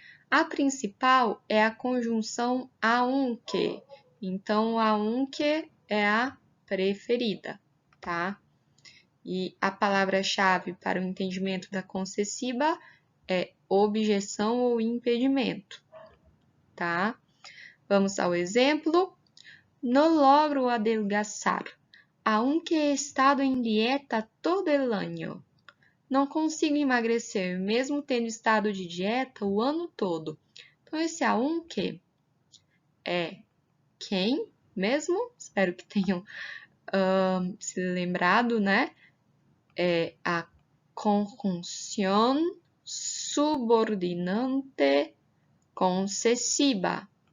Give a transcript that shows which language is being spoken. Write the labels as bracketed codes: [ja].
[pt] A principal é a conjunção aunque. Então, aunque é a preferida, tá? E a palavra-chave para o entendimento da concessiva é objeção ou impedimento, tá? Vamos ao exemplo. [es] No logro adelgazar, aunque he estado em dieta todo el año. [pt] Não consigo emagrecer, mesmo tendo estado de dieta o ano todo. Então, esse aunque é quem mesmo? Espero que tenham se lembrado, né? É a conjunção subordinante concessiva.